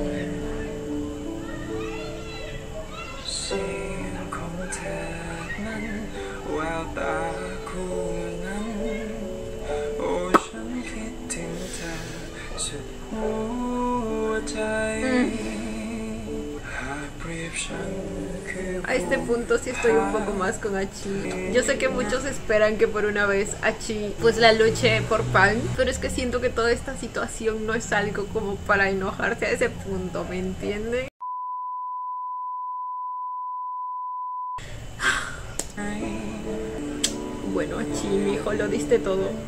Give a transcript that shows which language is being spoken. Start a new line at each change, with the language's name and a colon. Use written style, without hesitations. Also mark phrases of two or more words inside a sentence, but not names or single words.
Thai: เสียงของเธอนั้นแววตาคู่นั้นโอ้ฉันคิดถึงเธอสุดหัวใจหากเปรียบฉัน
Spanish: A este punto sí estoy un poco más con Hachi. Yo sé que muchos esperan que por una vez Hachi pues la luche por Pan, pero es que siento que toda esta situación no es algo como para enojarse a ese punto, ¿me entienden? Bueno, Hachi, mi hijo, lo diste todo.